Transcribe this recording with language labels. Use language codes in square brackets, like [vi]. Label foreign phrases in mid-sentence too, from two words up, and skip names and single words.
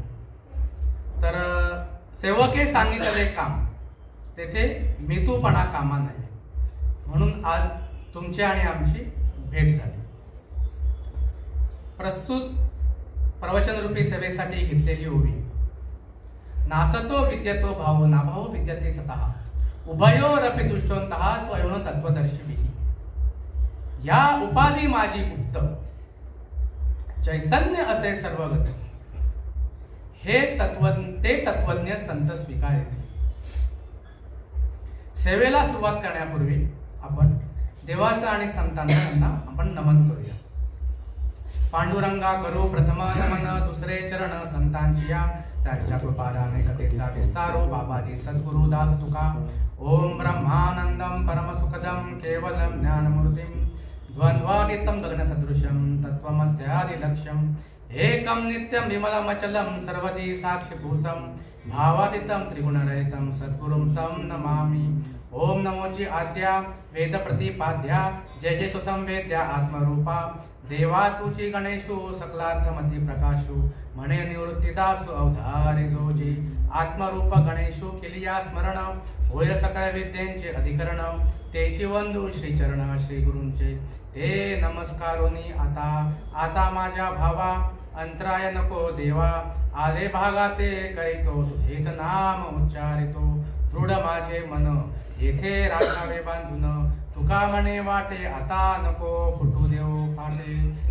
[mr] तर सेवके सांगितलेले काम तेथे मितूपणा कामा नये, म्हणून आज तुमची आणि आमची भेट झाली। प्रस्तुत प्रवचनरूपी सेवेसाठी घेतलेली ओवी [sa] नासतो विद्यतो भावो नाभावो विद्यते सतः उभयोरपि दुष्टवंतः त्वयोन तत्वदर्शिभिः। [mr] या उपाधी माझी गुप्त चैतन्य असे सर्वगत हे तत्वज्ञ संत स्वीकारेल। सेवेला सुरुवात करण्यापूर्वी आपण देवाचा आणि संतांना आपण नमन करूया। पांडुरंगा करो प्रथम नमन दुसरे चरण संतांची या त्यांच्या कृपादाने कथेचा विस्तारो बाबाजी सद्गुरु दास तुका। [sa] ओम ब्रह्मानंदम परम सुखदम केवलम ज्ञानमूर्तिम द्वंद्वातीतं गगनसदृशं तत्त्वमस्यादि लक्ष्यम् एकं नित्यं विमलमचलं सर्वदी साक्षिभूतं भावातीतं त्रिगुणरहितं सद्गुरुं तं नमामि। [mr] ओम नमोजी आद्या वेद प्रतिपाद्या जय जय तु संवेद्या आत्मरूपा देवा तुझी गणेशो सकलार्थमती प्रकाशो म्हणे निवृत्तीदासो अवधारी जोजी। आत्मरूप गणेशो केलिया स्मरण होय सकळ विद्यांचे अधिकरण तेची वंदू श्रीचरण श्री गुरूंचे ते नमस्कारोनी आता माझ्या भावा अंतराय नको देवा आले भागाते करीतो तुझेच नाम उच्चारितो दृढ माझे मन येथे राखावे बांधून तुका म्हणे वाटे आता नको फुटू देऊ फाटे।